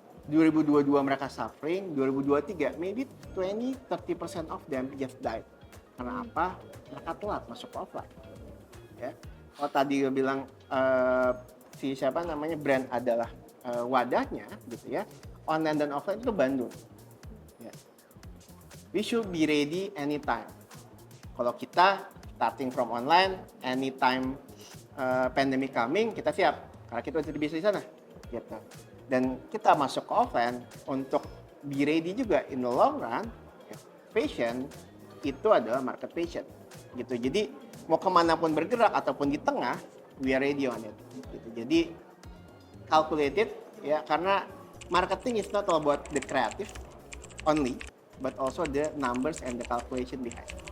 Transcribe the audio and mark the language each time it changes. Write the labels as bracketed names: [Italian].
[English] 2022 [Indonesian] mereka [English] suffering, 2023 maybe 20-30% of them just died. [Indonesian] Karena apa? Mereka telat masuk ke offline. Ya. Kalau tadi gue bilang si siapa namanya brand adalah wadahnya gitu ya. Online dan offline itu bandung. Ya. [English] We should be ready anytime. [Indonesian] Kalau kita [English] starting from online, anytime pandemic coming, [Indonesian] kita siap. Karena kita udah bisa di sana. Gitu. Dan kita masuk ke offline untuk [English] be ready [Indonesian] juga [English] in the long run. [Indonesian] Fashion itu adalah market fashion. Gitu. Jadi mau kemanapun bergerak ataupun di tengah, [English] we are ready on it. [Indonesian] Gitu. Jadi calculated ya, karena [English] marketing is not all about the creative only, but also the numbers and the calculation behind.